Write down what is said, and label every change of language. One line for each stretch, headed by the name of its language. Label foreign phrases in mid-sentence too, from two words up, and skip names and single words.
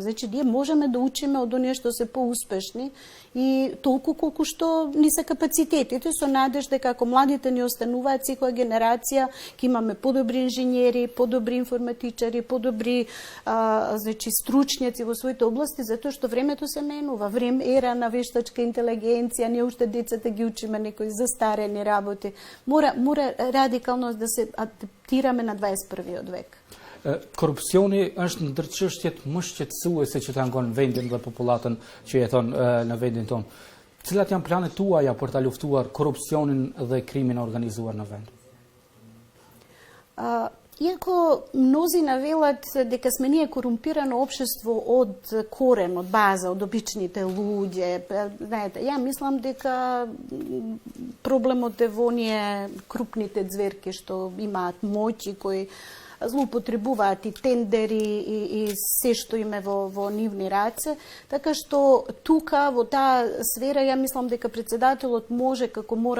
Macedonian: Значи, ние можеме да учиме од оние што се поуспешни и толку колку што ни се капацитетите, со надеж дека ако младите ни остануваат секоја генерација, ќе имаме подобри инженери, подобри информатичари, подобри значи стручњаци во своите области, затоа што времето се менува. Ера на вештачка интелигенција, ние уште децата ги учиме некои застарени работи. Мора радикално да се адаптираме на 21-виот век.
Albanian: Korupcioni është ndër çështjet më shqetësuese që tangon vendin dhe popullatën që jeton në vendin tonë. Cilat janë planet tuaja për ta luftuar korupcionin dhe krimin organizuar në vend?
Macedonian: Иако мнозина велат дека сме ние корумпирано општество од корен, од база, од обичните луѓе, знаете, ја мислам дека проблемот е во оние крупните ѕверки што имаат моќ и кои злоупотребуваат и тендери и се што име во нивни раце, така што тука во таа сфера ја мислам дека председателот може како